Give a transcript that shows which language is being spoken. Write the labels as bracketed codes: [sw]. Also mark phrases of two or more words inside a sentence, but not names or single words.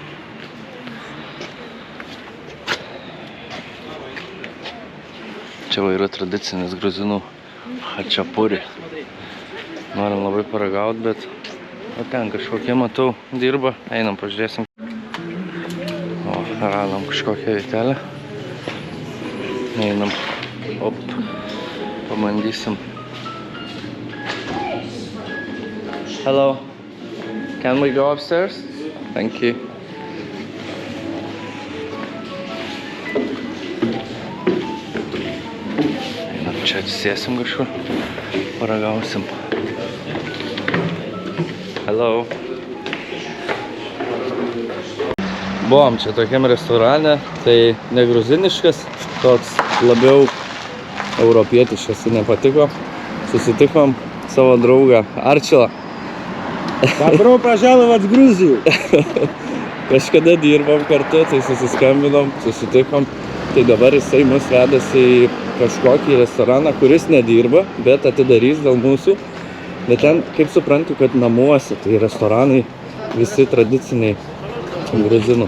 [lt] Čia va yra tradicinis gruzinų hačapuri. Norim labai paragauti, bet o ten kažkokie, matau, dirba. Einam, pažiūrėsim. O, radom kažkokią vietelę. Einam. Op, pabandysim. [en] Hello. Can we go upstairs? Thank you. [lt] Einam, čia atsisėsim kažkur. Paragausim. Hello. Buvom čia tokiam restorane, tai ne gruziniškas, toks labiau europietiškas, tai nepatiko. Susitikom savo draugą Arčilą. [ru] Добро пожаловать в Грузию! [lt] kažkada dirbom kartu, tai susiskambinom, susitikom. Tai dabar jisai mus vedasi į kažkokį restoraną, kuris nedirba, bet atidarys dėl mūsų. Bet ten, kaip suprantu, kad namuose, tai restoranai visi tradiciniai gruzinų.